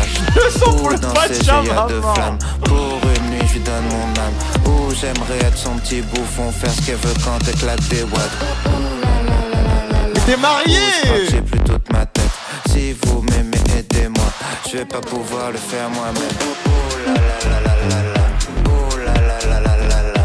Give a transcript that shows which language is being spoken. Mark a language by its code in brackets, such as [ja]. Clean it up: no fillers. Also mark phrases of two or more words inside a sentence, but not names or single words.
[fr] oh, dans ses géants de flammes. Pour une nuit, je lui donne mon âme. Oh, j'aimerais être son petit bouffon, faire ce qu'elle veut quand elle claque des watts. T'es marié! Oh, je crois que j'ai plus toute ma tête. Si vous m'aimez, aidez-moi. Je vais pas pouvoir le faire moi-même. Oh là là là là là là. Oh là là là là là là.